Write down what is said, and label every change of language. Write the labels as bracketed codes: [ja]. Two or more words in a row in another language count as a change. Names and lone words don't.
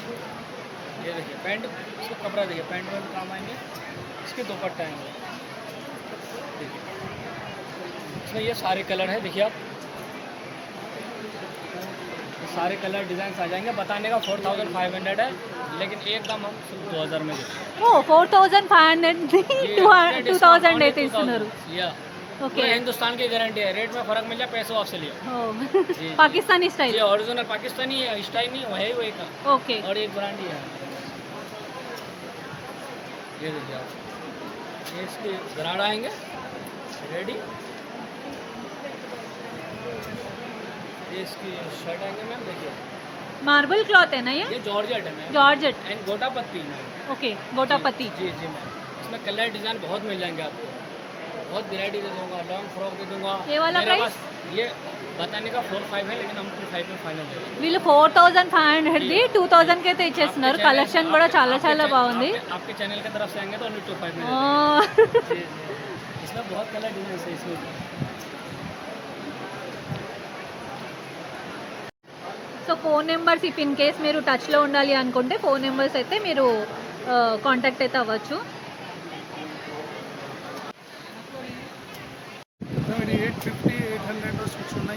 [hi] ये देखिए पैंट, इसका कपड़ा देखिए, पैंट में काम आएंगे. इसके दुपट्टा आएंगे. देखिए इसमें ये सारे कलर है, देखिए आप सारे [en] colour design [hi] आ जाएंगे. बताने का 4,500 है, लेकिन एक दाम हम 2,000 में देते. [te] ఓ 4,500 2,000 అయితే ఇస్తున్నారు. [hi] या [te] ఓకే. [hi] हिंदुस्तान की गारंटी है, रेट में फर्क मिल जाए, पैसे आपसे लिए. पाकिस्तानी स्टाइल. ये ओरिजिनल पाकिस्तानी स्टाइल नहीं है, वही का. ओके. और एक ब्रांड ही है, ये देखिए आप. ये इसके गराड़ा आएंगे रेडी. ये इसकी शर्ट आएंगे मैम, देखिए [en] marble cloth [hi] है ना ये? जॉर्जेट है मैम. जॉर्जेट. एंड गोटा पत्ती मैम. ओके. गोटा पत्ती. जी मैम. इसमें [en] colour design [hi] बहुत मिल जाएंगे आपको, बहुत वैरायटी दे दूँगा. [en] long frock [hi] दे दूँगा. ये वाला मेरे प्राइस? पास ये बताने का 4,500 है, लेकिन हम 5 में फाइनल देंगे. [te] వీళ్ళు 4,500 ది 2,000 కి అయితే ఇచ్చేస్తున్నారు. కలెక్షన్ కూడా చాలా చాలా బాగుంది. [hi] आपके चैनल की तरफ से आएंगे तो only 2,500 में. जी इसमें बहुत [en] colour design [hi] है इसमें. [te] సో [en] phone numbers if in case [te] మీరు టచ్లో ఉండాలి అనుకుంటే [en] phone numbers [te] అయితే మీరు కాంటాక్ట్ అయితే అవ్వచ్చు. 850-800 సూట్స్ ఉన్నాయి.